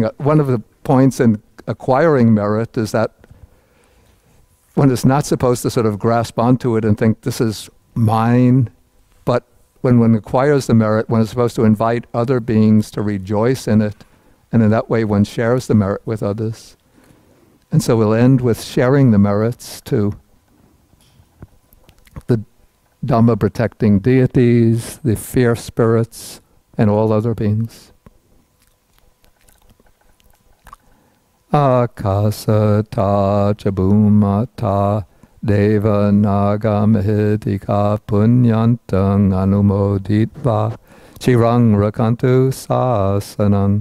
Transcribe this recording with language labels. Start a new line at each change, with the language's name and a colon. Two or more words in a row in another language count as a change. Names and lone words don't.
English: One of the points in acquiring merit is that one is not supposed to sort of grasp onto it and think this is mine, but when one acquires the merit, one is supposed to invite other beings to rejoice in it, and in that way one shares the merit with others. And so we'll end with sharing the merits to the Dhamma protecting deities, the fierce spirits, and all other beings.
Pali: Akasata chabhumata deva naga mahidika punyantang anumoditva chirang rakantu sasanang.